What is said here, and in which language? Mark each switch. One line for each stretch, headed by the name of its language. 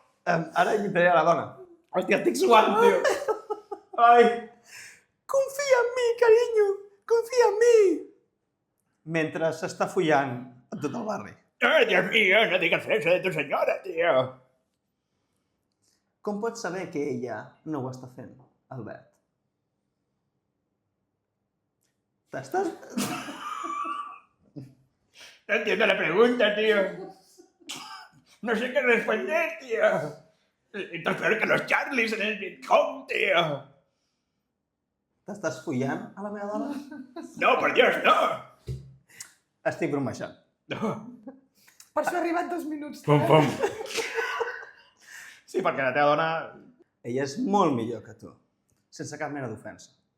Catalan: Ara imitaré a la dona. Hòstia, estic suant, tio. Ai. Confia en mi, carinyo! Confia en mi! Mentre s'està follant a tot el barri.
Spanish: Ay, Dios mío, no digas eso de tu señora, tío.
Catalan: Com pots saber que ella no ho està fent, Albert? T'estàs...
Spanish: No entiendo la pregunta, tío. No sé qué responder, tío. Esto es peor que los Charlies en el Vietcong, tío.
Catalan: T'estàs follant a la meva dona?
Spanish: No, por Dios, no.
Catalan: Estic bromejant. No. Per això ha arribat 2 minuts Pum, tard. pum. Sí, perquè la teva dona... Ella és molt millor que tu, sense cap mena d'ofensa.